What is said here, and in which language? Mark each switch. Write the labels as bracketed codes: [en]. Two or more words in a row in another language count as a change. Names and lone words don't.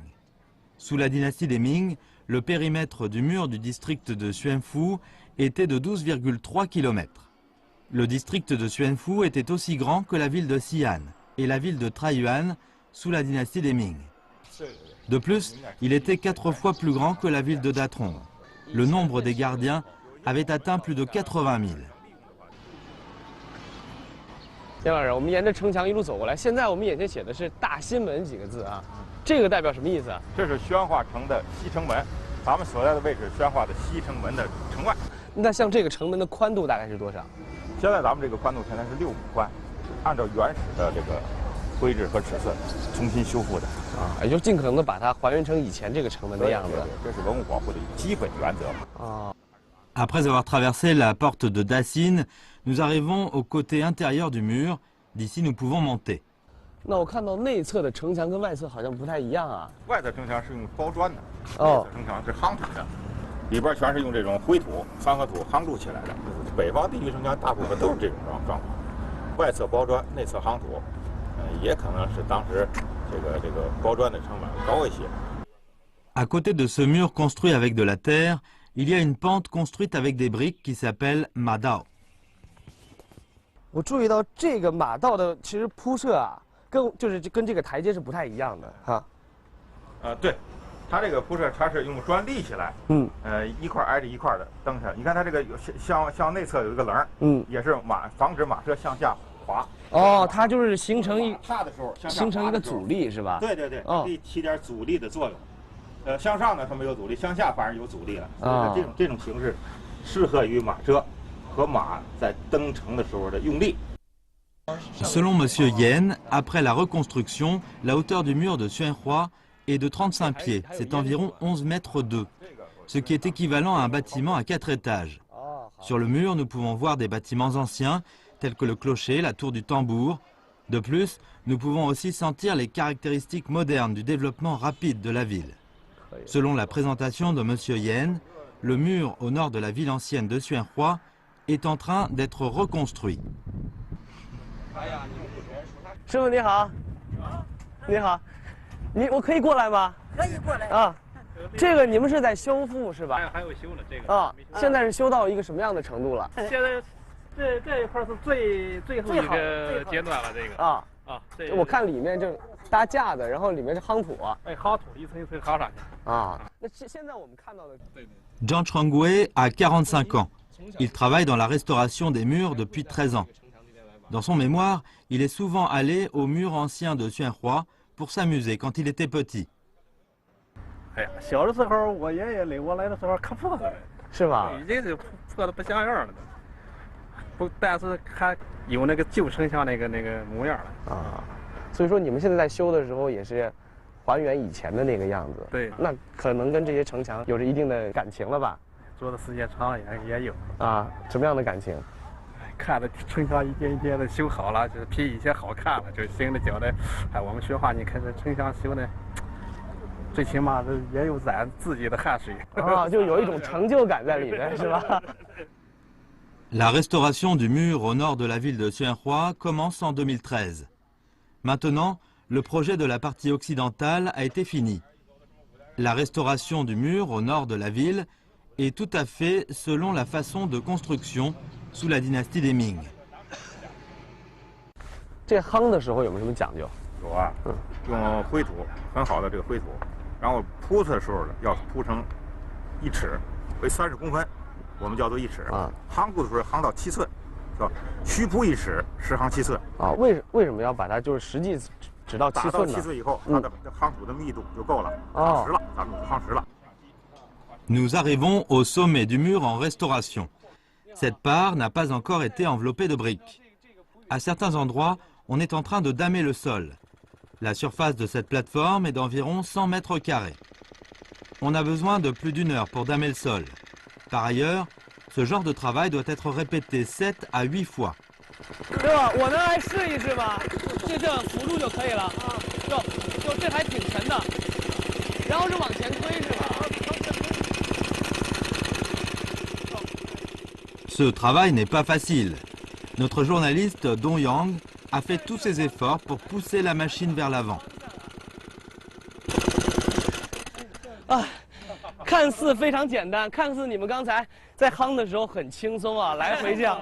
[fr] Sous la dynastie des Ming, le périmètre du mur du district de Xuanfu était de 12,3 km. Le district de Xuanfu était aussi grand que la ville de Xi'an et la ville de Taiyuan sous la dynastie des Ming. De plus, il était 4 fois plus grand que la ville de Datong. Le nombre des gardiens avait atteint plus de 80 000. [zh] 田老师，我们沿着城墙一路走过来，现在我们眼前写的是大新门几个字啊，这个代表什么意思啊？这是宣化城的西城门，咱们所在的位置宣化的西城门的城外。那像这个城门的宽度大概是多少？现在咱们这个宽度现在是6米宽，按照原始的这个规制和尺寸重新修复的啊，也就尽可能的把它还原成以前这个城门的样子。这是文物保护的基本原则啊。 [fr] Après avoir traversé la porte de Dacine, nous arrivons au côté intérieur du mur. D'ici, nous pouvons monter. [zh] 那我看到内侧的城墙跟外侧好像不太一样啊。外侧城墙是用包砖的，内侧城墙是夯土的，里边全是用这种灰土、翻合土夯筑起来的。北方地区城墙大部分都是这种状况，外侧包砖，内侧夯土，也可能是当时这个包砖的成本高一些。 [fr] À côté de ce mur construit avec de la terre, il y a une pente construite avec des briques qui s'appelle madao. [zh] 我注意到这个马道的其实铺设啊，跟这个台阶是不太一样的哈。对，它这个铺设它是用砖立起来，一块挨着一块的蹬下。你看它这个向内侧有一个棱，也是防止马车向下滑。哦，它就是形成下的时候形成一个阻力是吧？对对对，可以起点阻力的作用。向上呢它没有阻力，向下反而有阻力了。所以这种形式适合于马车和马在登城的时候的用力。 [fr] Selon Monsieur Yen, après la reconstruction, la hauteur du mur de Xuanhua est de 35 pieds, c'est environ 11 mètres 2, ce qui est équivalent à un bâtiment à 4 étages. Sur le mur, nous pouvons voir des bâtiments anciens, tels que le clocher, la tour du tambour. De plus, nous pouvons aussi sentir les caractéristiques modernes du développement rapide de la ville. Selon la présentation de Monsieur Yen, le mur au nord de la ville ancienne de Xuanhua est en train d'être reconstruit. [zh] 师傅你好，你好，我可以过来吗？可以过来啊。这个你们是在修复是吧？还有修呢，这个啊，现在是修到一个什么样的程度了？现在这一块是最后一个阶段了，这个啊，我看里面就搭架子，然后里面是夯土，夯土一层一层夯上去啊。那现在我们看到的 [fr] Jiang Chuangwei a 45 ans. Il travaille dans la restauration des murs depuis 13 ans. Dans son mémoire, il est souvent allé aux murs anciens de Xuanhua pour s'amuser quand il était petit. [zh] 哎呀，小的时候我爷爷领我来的时候看破的，是吧？已经是破的不像样了，不，但是还有那个旧城墙那个模样了啊。所以说你们现在在修的时候也是还原以前的那个样子。对，那可能跟这些城墙有着一定的感情了吧？做的时间长了也有啊。什么样的感情？看着城墙一天一天的修好了，就是比以前好看了，就心里觉得，哎，我们学话，你看这城墙修的，最起码是也有咱自己的汗水啊，就有一种成就感在里面，是吧 [fr] ？La restauration du mur au nord de la ville de Xuanhua commence en 2013. Maintenant, le projet de la partie occidentale a été fini. La restauration du mur au nord de la ville est tout à fait selon la façon de construction sous la dynastie des Ming. [zh] 这夯的时候有没有什么讲究？有啊，用灰土，很好的这个灰土，然后铺的时候呢，要铺成1尺为30公分，我们叫做1尺啊。夯土的时候夯到7寸，叫虚铺1尺，实夯7寸啊。为什么要把它就是实际只到7寸呢？达到7寸以后，它的夯土的密度就够了，夯实了，咱们夯实了。 [fr] Nous arrivons au sommet du mur en restauration. Cette part n'a pas encore été enveloppée de briques. À certains endroits, on est en train de damer le sol. La surface de cette plateforme est d'environ 100 mètres carrés. On a besoin de plus d'1 heure pour damer le sol. Par ailleurs, ce genre de travail doit être répété 7 à 8 fois. [zh] 对吧？我能来试一试吗？就这样扶住就可以了啊。就这还挺沉的，然后是往前推是吧？ [fr] Ce travail n'est pas facile. Notre journaliste Dong Yang a fait tous ses efforts pour pousser la machine vers l'avant. [zh] 啊，看似非常简单，看似你们刚才在夯的时候很轻松啊，来回这样。